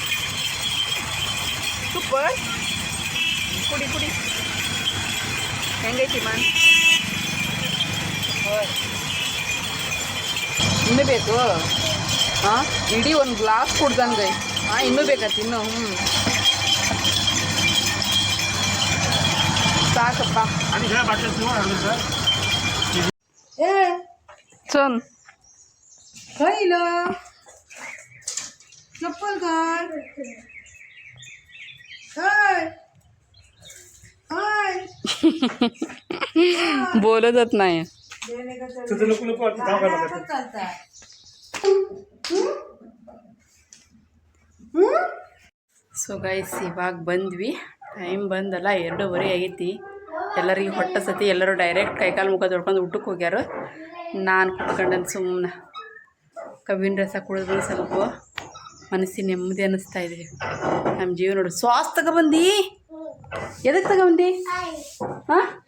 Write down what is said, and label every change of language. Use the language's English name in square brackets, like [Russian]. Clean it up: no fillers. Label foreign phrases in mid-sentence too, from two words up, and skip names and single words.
[Kannada] ಸೂಪರ್ ಕುಡಿ ಹೆಂಗೈತಿ ಮಾನ್ ಇನ್ನೂ ಬೇಕು ಹಾಂ ಇಡೀ ಒಂದು ಗ್ಲಾಸ್ ಕುಡ್ದಂಗೆ ಹಾಂ ಇನ್ನೂ ಬೇಕತ್ತು ಇನ್ನೂ ಸಾಕಪ್ಪ चल [Marathi] खायला चप्पल घाल हाय हाय बोलतच नाही [English] so guys [Kannada] ಇವಾಗ ಬಂದ್ವಿ ಟೈಮ್ ಬಂದಲ್ಲ 2:30 ಆಗೈತಿ ಎಲ್ಲರಿಗೆ ಹೊಟ್ಟೆ ಸತಿ ಎಲ್ಲರೂ ಡೈರೆಕ್ಟ್ ಕೈಕಾಲು ಮುಖ ತೊಳ್ಕೊಂಡು ಊಟಕ್ಕೆ ಹೋಗ್ಯಾರ ನಾನು ಕುತ್ಕೊಂಡಂತ ಸುಮ್ಮನೆ ಕಬ್ಬಿನ ರಸ ಕುಡಿದ್ರೆ ಸ್ವಲ್ಪ ಮನಸ್ಸಿನ ನೆಮ್ಮದಿ ಅನ್ನಿಸ್ತಾ ಇದೆ ನಮ್ಮ ಜೀವ ನೋಡು ಶ್ವಾಸ ತಗೊಬಂದು ಎದಕ್ಕೆ ತಗೊಬಂದು ಹಾಂ